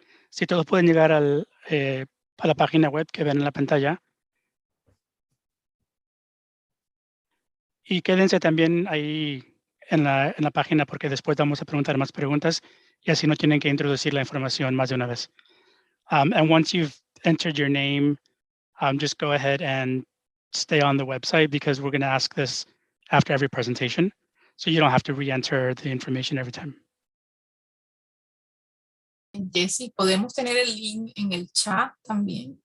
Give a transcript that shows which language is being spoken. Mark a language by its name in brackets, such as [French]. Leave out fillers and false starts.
[Spanish] Si todos pueden llegar a la página web que ven en la pantalla. Y quédense también ahí en la página porque después vamos a preguntar más preguntas y así no tienen que introducir la información más de una vez. [English] And once you've entered your name, just go ahead and stay on the website because we're going to ask this after every presentation. So you don't have to re-enter the information every time. [Spanish] Jessy, ¿podemos tener el link en el chat también?